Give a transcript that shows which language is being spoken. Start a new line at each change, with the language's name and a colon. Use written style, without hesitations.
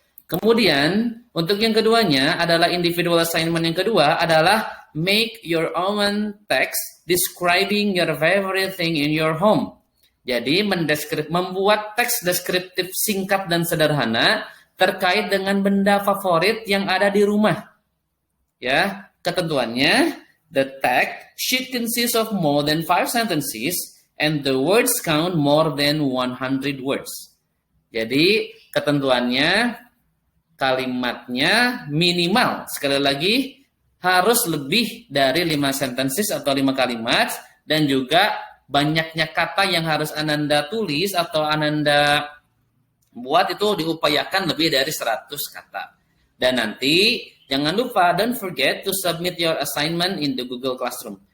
Indonesian: Kemudian, untuk yang keduanya adalah
English: individual assignment
Indonesian: yang kedua adalah
English: make your own text describing your favorite thing in your home.
Indonesian: Jadi, membuat teks deskriptif singkat dan sederhana terkait dengan benda favorit yang ada di rumah. Ya, ketentuannya,
English: the text should consist of more than 5 sentences and the words count more than 100 words.
Indonesian: Jadi, ketentuannya, kalimatnya minimal, sekali lagi harus lebih dari 5 sentences atau 5 kalimat, dan juga banyaknya kata yang harus Anda tulis atau Anda buat itu diupayakan lebih dari 100 kata. Dan nanti jangan lupa, don't forget to submit your assignment in the Google Classroom.